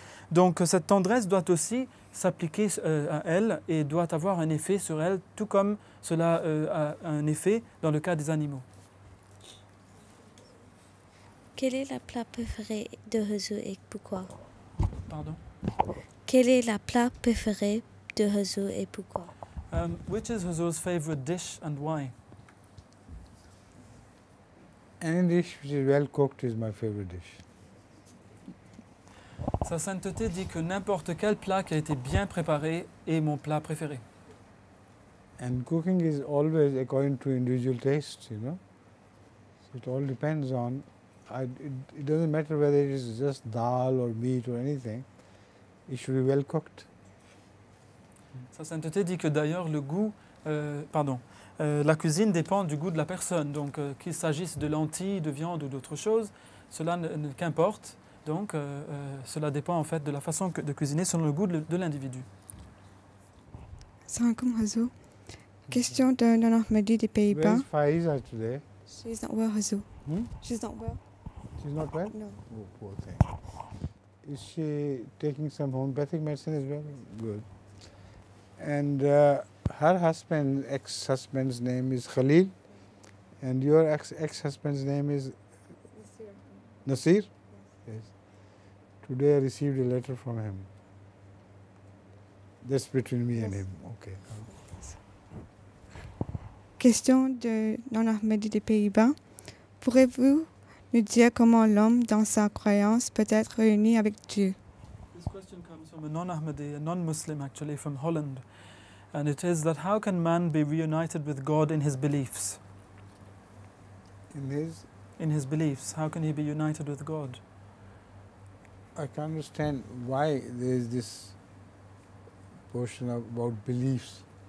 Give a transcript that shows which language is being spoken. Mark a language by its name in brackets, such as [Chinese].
[French] Donc cette tendresse doit aussi s'appliquer à elles et doit avoir un effet sur elles, tout comme cela a un effet dans le cas des animaux. Quel est le plat préféré de Jésus et pourquoi? Pardon? Quel est le plat préféré de Jésus et pourquoi? [English] Which is Huzzur's favorite dish and why? Any dish which is well cooked is my favorite dish. [French] Sa sainteté dit que n'importe quel plat qui a été bien préparé est mon plat préféré. [English] And cooking is always according to individual tastes, you know. So it all depends on, it doesn't matter whether it is just dal or meat or anything, it should be well cooked. [French] Sa sainteté dit que d'ailleurs le goût, la cuisine dépend du goût de la personne. Donc qu'il s'agisse de lentilles, de viande ou d'autre chose, cela qu'importe. Donc cela dépend en fait de la façon de cuisiner selon le goût de l'individu. [Arabic] Salam alaikum Huzzur. [French] Question de Nana Ahmadi des Pays-Bas. [English] Where's Faiza today? She's not well, Huzzur. She's not well. She's not well? No. Oh, poor thing. Is she taking some homeopathic medicine as well? Good. And her husband, ex-husband's name is Khalil, and your ex-husband's name is Nasir? Yes. Today I received a letter from him. That's between me and him. Okay. [French] Question de Nana Ahmadi des Pays-Bas. Pourrez-vous nous dire comment l'homme, dans sa croyance, peut être réuni avec Dieu? [English] This question comes from a non-Ahmadi, a non-Muslim actually from Holland. And it is that how can man be reunited with God in his beliefs? In his beliefs, how can he be united with God? I can't understand why there is this portion about beliefs.